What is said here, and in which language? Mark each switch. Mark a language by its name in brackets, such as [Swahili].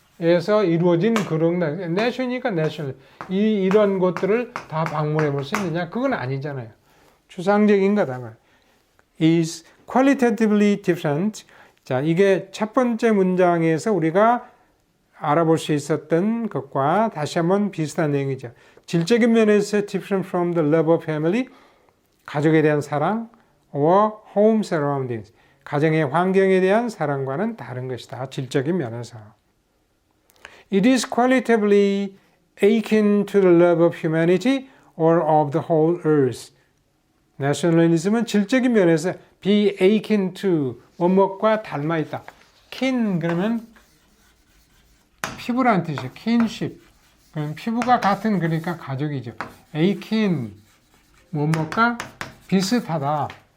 [Korean] 에서 이루어진 그런 내셔니까 내셔널 이런 것들을 다 방문해 볼 수 있느냐? 그건 아니잖아요. 추상적인 거다. [English] is qualitatively different. [Korean] 자, 이게 첫 번째 문장에서 우리가 알아볼 수 있었던 것과 다시 한번 비슷한 내용이죠. 질적인 면에서 [English] different from the love of family, [Korean] 가족에 대한 사랑, [English] or home surroundings, [Korean] 가정의 환경에 대한 사랑과는 다른 것이다. 질적인 면에서. [English] It is qualitatively akin to the love of humanity or of the whole earth. [Korean] Nationalism은 질적인 면에서 be akin to, 뭐뭐과 닮아 있다. kin 그러면 피부라는 뜻이에요. [English] kinship. [Korean] 그럼 피부가 같은 그러니까 가족이죠. akin, 뭐뭐과 비슷하다.